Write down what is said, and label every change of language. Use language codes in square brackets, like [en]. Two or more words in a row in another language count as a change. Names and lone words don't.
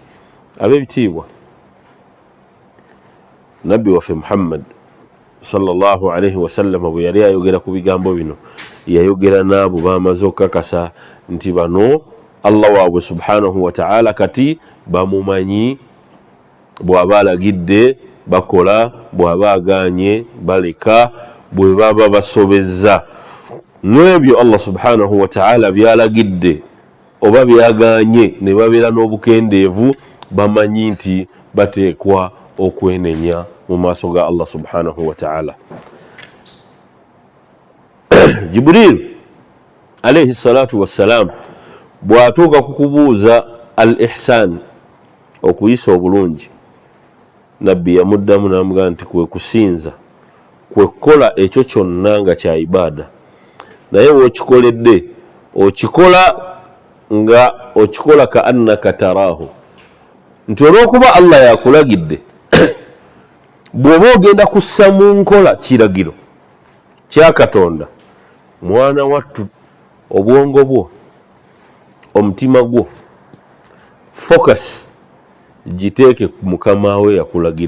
[lg] Ab'ebitiibwa, nabbi waffe Muhammad [ar] صلى الله عليه وسلم [lg] bwe yali ayogera ku bigambo bino yayogera n'abo bamaze okukakasa nti bano Allah waabwe [ar] سبحانه وتعالى [lg] kati bamumanyi, bw'aba alagidde bakola, bw'aba aganye baleka, bwe baba basobezza. N'ebyo Allah [ar] سبحانه وتعالى [lg] byalagidde oba byaganye ne babeera n'obukendeevu, bamanyi nti bateekwa okwenenya mu maaso ga Allah subhanahu wa ta'ala. Jibril [ar] عليه الصلاة والسلام [lg] bw'atuuka kukubuuza [ar] الإحسان, [lg] okuyisa obulungi, nabbi yamuddamu n'amugamba nti kwe kusinza, kwe kukola ekyo kyonna nga kya ibaada, naye w'okikoledde okikola nga okikola [ar] كأنك تراه, [lg] nti olw'okuba Allah yakulagidde bw'oba ogenda kussa mu nkola kiragiro kya Katonda, mwana wattu, obwongo bwo, omutima gwo, focus giteeke ku mukama we yakulagira.